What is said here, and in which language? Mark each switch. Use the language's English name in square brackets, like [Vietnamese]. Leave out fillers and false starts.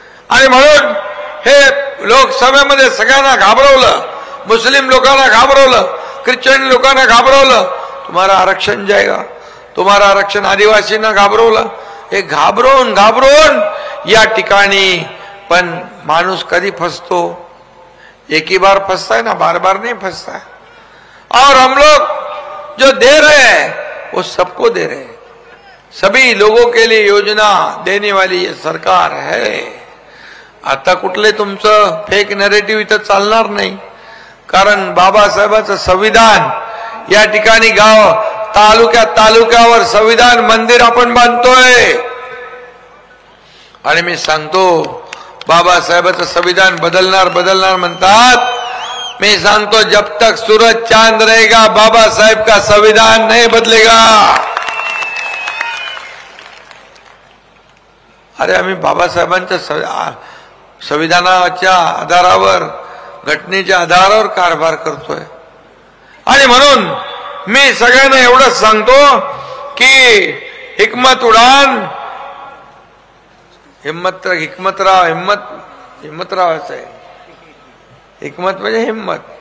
[Marathi] आणि म्हणून हे लोकसभेमध्ये सगळ्यांना घाबरवलं, मुस्लिम लोकांना घाबरवलं, ख्रिश्चन लोकांना घाबरवलं. तुम्हाला आरक्षण जाएगा, तुम्हाला आरक्षण, आदिवासींना घाबरवलं. हे घाबरून घाबरून या ठिकाणी पण माणूस कधी फसतो? [Hindi] एक ही बार फंसता है ना, बार बार नहीं फंसता है. और हम लोग जो दे रहे हैं वो सबको दे रहे हैं. सभी लोगों के लिए योजना देने वाली ये सरकार है. [Marathi] आता कुठले तुमचं फेक नरेटिव्ह इथं चालणार नाही, कारण बाबासाहेबांचं संविधान या ठिकाणी गाव तालुक्यावर संविधान मंदिर आपण बांधतोय. आणि मी सांगतो बाबासाहेबांचं संविधान बदलणार म्हणतात. [Hindi] मैं सांगतो जब तक सूरज चांद रहेगा बाबा साहेब का संविधान नहीं बदलेगा. [Marathi] अरे आम्ही बाबासाहेबांच्या संविधानाच्या आधारावर, घटनेच्या आधारावर कारभार करतोय. आणि म्हणून मी सगळ्यांना एवढंच सांगतो की हिकमत उडान, हिम्मतराव आहे. हिकमत म्हणजे हिम्मत.